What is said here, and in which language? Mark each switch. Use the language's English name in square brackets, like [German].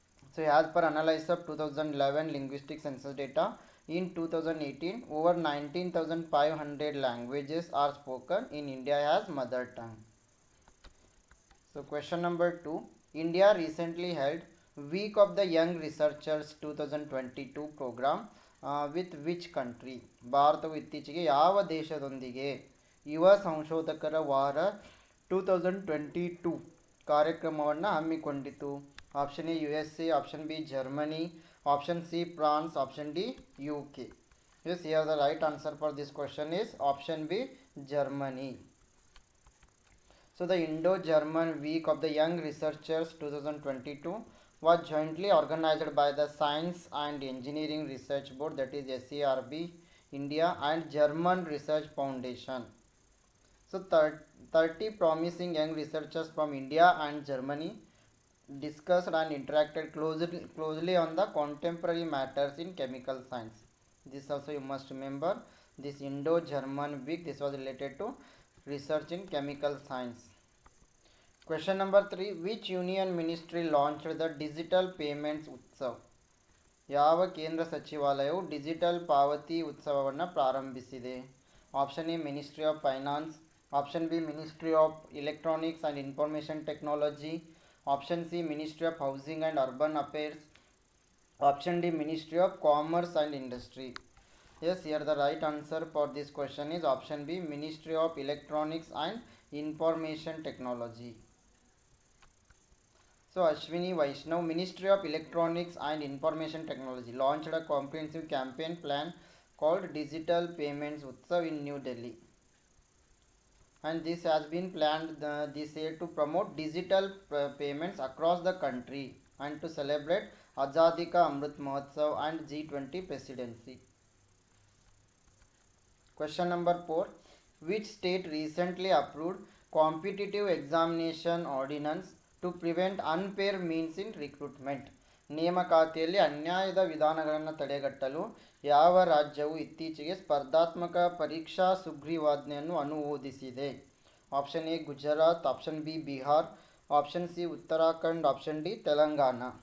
[English] So as per analysis of 2011 linguistic census data, in 2018, over 19,500 languages are spoken in India as mother tongue. So question number 2. India recently held Week of the Young Researchers 2022 program with which country? [Kannada] ಭಾರತವು ಇತ್ತೀಚೆಗೆ ಯಾವ ದೇಶದೊಂದಿಗೆ ಯುವ ಸಂಶೋಧಕರ ವಾರ 2022 ಕಾರ್ಯಕ್ರಮವನ್ನು ಹಮ್ಮಿಕೊಂಡಿತು? [English] Option A, USA. Option B, Germany. Option C, France. Option D, UK. Yes, here the right answer for this question is option B, Germany. So the Indo-German Week of the Young Researchers 2022 was jointly organized by the Science and Engineering Research Board, that is SERB, India, and German Research Foundation. So 30 promising young researchers from India and Germany discussed and interacted closely on the contemporary matters in chemical science. This also you must remember, this Indo-German week, this was related to research in chemical science. Question number 3, which union ministry launched the digital payments utsav? [Kannada] ಯಾವ ಕೇಂದ್ರ ಸಚಿವಾಲಯವು digital ಪಾವತಿ ಉತ್ಸವವನ್ನು ಪ್ರಾರಂಭಿಸಿದೆ? [English] Option A ministry of finance, option B ministry of electronics and information technology, option C ministry of housing and urban affairs, option D ministry of commerce and industry. Yes, here the right answer for this question is option B, Ministry of Electronics and Information Technology. So Ashwini Vaishnav, Ministry of Electronics and Information Technology, launched a comprehensive campaign plan called Digital Payments Utsav in New Delhi. And this has been planned this year to promote digital payments across the country and to celebrate Azadi Ka Amrit Mahotsav and G20 presidency. Question number 4, which state recently approved competitive examination ordinance to prevent unfair means in recruitment? [Kannada] ನೇಮಕಾತಿಯಲ್ಲಿ ಅನ್ಯಾಯದ ವಿಧಾನಗಳನ್ನು ತಡೆಗಟ್ಟಲು ಯಾವ ರಾಜ್ಯವು ಇತ್ತೀಚೆಗೆ ಸ್ಪರ್ಧಾತ್ಮಕ ಪರೀಕ್ಷಾ ಸುಗ್ರೀವಾಜ್ಞೆಯನ್ನು ಅನುಮೋದಿಸಿದೆ? [English] Option A Gujarat, option B Bihar, option C Uttarakhand, option D Telangana.